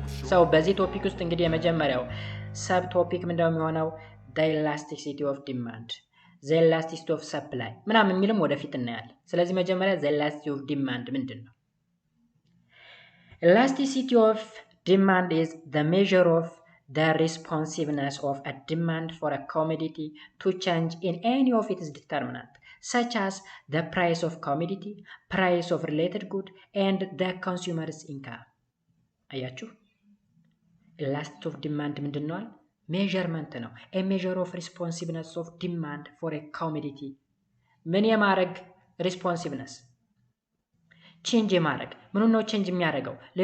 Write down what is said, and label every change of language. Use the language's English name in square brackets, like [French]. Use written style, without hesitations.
[Amharic] So በዚህ ቶፒክ ውስጥ እንግዲህ የመጀመሪያው ሰብ ቶፒክ ምንድነው የሚሆነው? [English] the elasticity of demand, the elasticity of supply [Amharic] ምናምን የሚልም ወደፊት እናያለን። ስለዚህ መጀመሪያ [English] the elasticity of demand [Amharic] ምንድነው? [English] Elasticity of demand is the measure of the responsiveness of a demand for a commodity to change in any of its determinants, such as the price of commodity, price of related good, and the consumer's income. [Amharic] አያችሁ? [English] Elasticity of demand [Amharic] ምንድነው? ሜዠርመንት ነው። [English] a measure of responsiveness of demand for a commodity. [Amharic] ምን የማድረግ responsiveness? ቼንጅ የማድረግ ምኑን ነው ቼንጅ የሚያደርገው?